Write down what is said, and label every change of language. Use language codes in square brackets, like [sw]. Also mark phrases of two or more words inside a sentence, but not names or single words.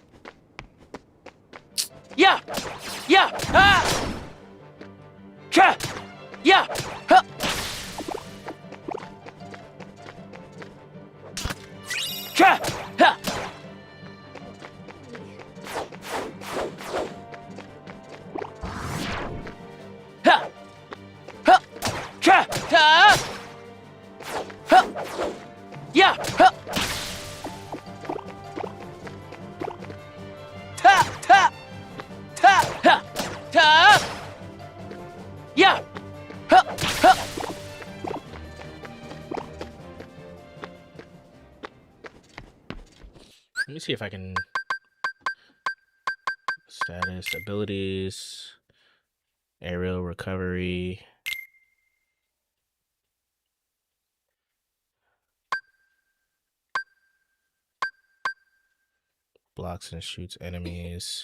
[en] Yeah! Yeah! Ha! Cha! Yeah! Ha! Cha! Ha! Ha! Ha! Cha! Ta! Ha! Yeah! Ha! Ta! Ta! Ta! Ha! Ta! Yeah! Ha! Ha! Let me see if I can. Status, abilities, aerial recovery. Blocks and shoots enemies.